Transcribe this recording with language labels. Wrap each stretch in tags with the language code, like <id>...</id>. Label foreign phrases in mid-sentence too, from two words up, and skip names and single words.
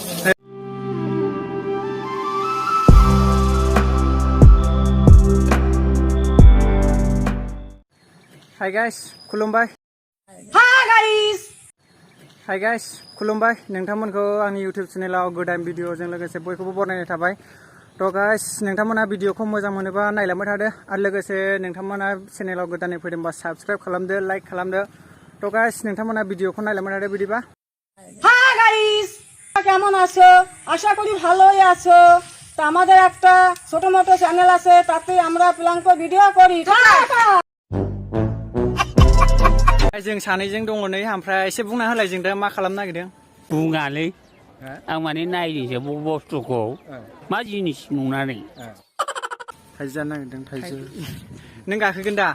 <en>hi guys</en> <brx>खुलुमबाय</brx> <en>hi guys</en> <brx>खुलुमबाय नोंथांमोनखौ आंनि इउटिउब चेनेलाव गोदान भिडिअजों लोगोसे बयखौबो बरायनाय थाबाय थ' गाइस नोंथांमोना भिडिअखौ मोजां मोनोबा नायलांबाय थादो आरो लोगोसे नोंथांमोना चेनेलाव गोदानै फैदोंबा साबस्क्राइब खालामदो लाइक खालामदो थ' गाइस नोंथांमोना भिडिअखौ नायलांबाय थादो बिदिबा</brx> <en>hi guys</en> <bn>কেমন আছো আশা করি ভালোই আছো তো আমাদের একটা ছোট মোটো চ্যানেল আছে তাতে আমরা</bn> <en>prank video</en> <bn>করি</bn> <brx>जों सानैजों दङ नै ओमफ्राय एसे बुंना होलाय जों दा मा खालामनो नागिरदों बुङालै आं माने नायनोसो बुस्थुखौ मा जिनिस नुनानै थाइजौ जानो नागिरदों थाइजौ नों गाखोगोन दा</brx>